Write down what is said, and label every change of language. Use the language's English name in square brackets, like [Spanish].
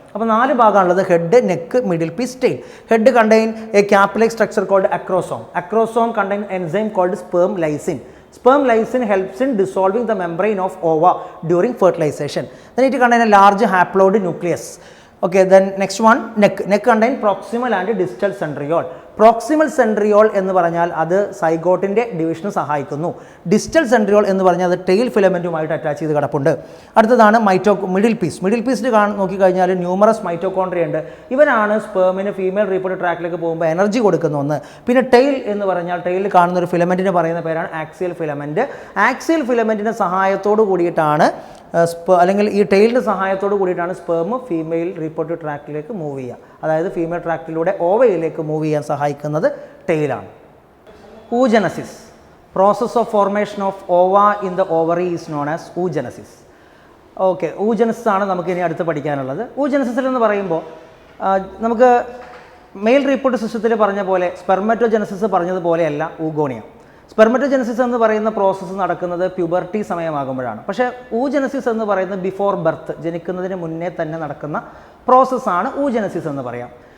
[Malayalam] അപ്പോൾ 4 ഭാഗമാണുള്ളത്: head, neck, middle piece, tail. [English] Head contain a ക്യാപ്പ്-like structure called acrosome. Acrosome contain enzyme called sperm lysine. Sperm lysine helps in dissolving the membrane of ova during fertilization. Then it contain a large haploid nucleus. Okay, then next one, neck. Neck contain proximal and distal centriole. [Malayalam] Proximal centriole എന്ന് പറഞ്ഞാൽ അത് സൈഗോട്ടിൻ്റെ ഡിവിഷന് സഹായിക്കുന്നു. Distal centriole എന്ന് പറഞ്ഞാൽ അത് tail ഫിലമെൻറ്റുമായിട്ട് attach ചെയ്ത് കിടപ്പുണ്ട്. അടുത്തതാണ് മിഡിൽ പീസ്. മിഡിൽ പീസിൽ നോക്കിക്കഴിഞ്ഞാൽ ന്യൂമറസ് മൈറ്റോകോൺട്രിയ ഉണ്ട്. ഇവരാണ് സ്പേമിന് ഫീമെയിൽ റീപ്രൊഡക്റ്റീവ് ട്രാക്കിലേക്ക് പോകുമ്പോൾ എനർജി കൊടുക്കുന്ന ഒന്ന്. പിന്നെ ടെയിൽ എന്ന് പറഞ്ഞാൽ ടെയിലിൽ കാണുന്ന ഒരു ഫിലമെൻറ്റിന് പറയുന്ന പേരാണ് ആക്സിയൽ ഫിലമെൻറ്റ്. ആക്സിയൽ ഫിലമെൻറ്റിൻ്റെ സഹായത്തോട് കൂടിയിട്ടാണ് അല്ലെങ്കിൽ ഈ ടെയിലിൻ്റെ സഹായത്തോട് കൂടിയിട്ടാണ് സ്പേം ഫീമെയിൽ റീപ്രൊഡക്റ്റീവ് ട്രാക്റ്റിലേക്ക് മൂവ് ചെയ്യുക. അതായത് ഫീമെയിൽ ട്രാക്റ്റിലൂടെ ഓവയിലേക്ക് മൂവ് ചെയ്യാൻ സഹായിക്കുന്നത് ടെയിലാണ്. [English] oogenesis, process of formation of ova in the ovary is known as oogenesis. [Malayalam] Okay, oogenesis ആണ് നമുക്ക് ഇനി അടുത്ത് പഠിക്കാനുള്ളത്. oogenesis എന്ന് പറയുമ്പോൾ നമുക്ക് മെയിൽ റീപ്രൊഡക്റ്റീവ് സിസ്റ്റത്തിൽ പറഞ്ഞ പോലെ സ്പെർമറ്റോജനസിസ് പറഞ്ഞതുപോലെയല്ല ഊഗോണിയ. സ്പെർമറ്റോജനസിസ് എന്ന് പറയുന്ന പ്രോസസ്സ് നടക്കുന്നത് പ്യൂബർട്ടി സമയമാകുമ്പോഴാണ്. പക്ഷേ oogenesis എന്ന് പറയുന്നത് ബിഫോർ ബർത്ത്, ജനിക്കുന്നതിന് മുന്നേ തന്നെ നടക്കുന്ന പ്രോസസ്സാണ് oogenesis എന്ന് പറയാം.